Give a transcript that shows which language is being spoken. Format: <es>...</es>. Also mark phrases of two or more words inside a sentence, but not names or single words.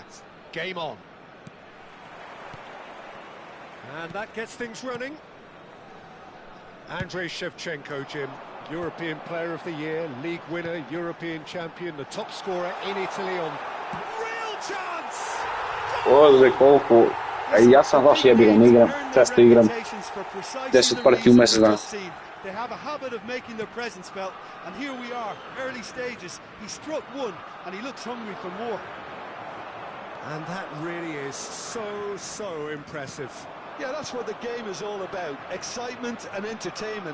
<en>Game on. And that gets things running. Andrei Shevchenko, Jim. European Player of the Year, League winner, European champion, the top scorer in Italy on real chance!</en> <sr>Ode koliko, ja sam baš jebiga, ne igram, često igram 10 partija u mjesec dana.</sr> <en>They have a habit of making their presence felt, and here we are, early stages. He struck one, and he looks hungry for more. And that really is so impressive. Yeah, that's what the game is all about. Excitement and entertainment.</en>